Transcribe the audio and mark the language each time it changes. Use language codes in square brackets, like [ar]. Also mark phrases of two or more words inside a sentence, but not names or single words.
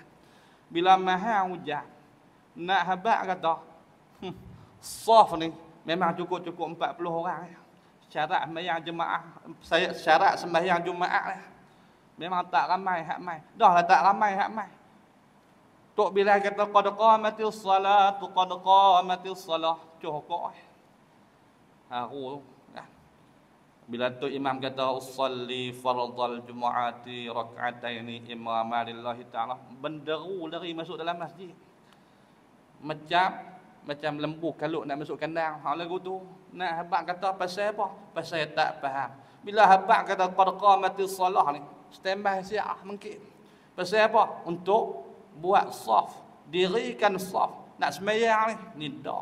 [ms] Bila mahang hujan, nak habaq kata, saf ni memang cukup 40 orang. Syarat sembahyang jemaah, syarat sembahyang Jumaat lah. Memang tak ramai hak mai. Dah lah tak ramai hak mai. Tok bila kata [ar] قد قامت الصلاة، قد قامت الصلاة, [ms] cukup. Aku bila tu imam kata [ar] أصلي فرض الجمعة ركعتين إماما لله تعالى, [ms] benderu lari masuk dalam masjid. Macam lembu kalau nak masuk kandang. Hak lagu tu nak habaq kata pasal apa? Pasal tak faham. Bila habaq kata [ar] قد قامت الصلاة [ms] ni, standby siap mungkin. Pasal apa? Untuk buat saf, dirikan saf, nak sembahyang ni dak.